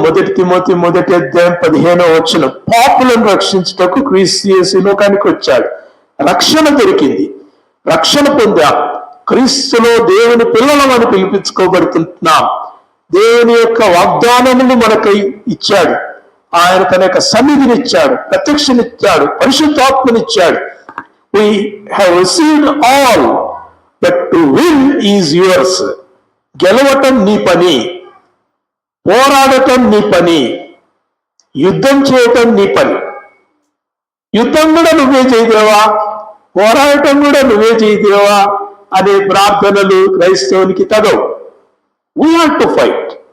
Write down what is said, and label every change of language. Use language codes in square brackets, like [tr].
[te] 1 Timothy 1:15 పాపులను రక్షించుటకు క్రీస్తు యేసు ఈ లోకానికి వచ్చాడు. రక్షణ దొరికింది. రక్షణ పొందాం. క్రీస్తులో దేవుని పిల్లలమని పిలిపించుకోబడుతున్నాం. దేవుని యొక్క వాగ్దానములు మనకు ఇచ్చాడు. ఆయన తన యొక్క సన్నిధినిచ్చాడు, ప్రత్యక్షనిచ్చాడు, పరిశుద్ధాత్మనిచ్చాడు. [en] We have received all, but to win is yours. [te] గెలవటం నీ పని, పోరాడటం నీ పని, యుద్ధం చేయటం నీ పని. యుద్ధం కూడా నువ్వే చేయదేవా, పోరాడటం కూడా నువ్వే చేయదేవా అనే ప్రార్థనలు క్రైస్తవునికి తగవు. [en] We have to fight.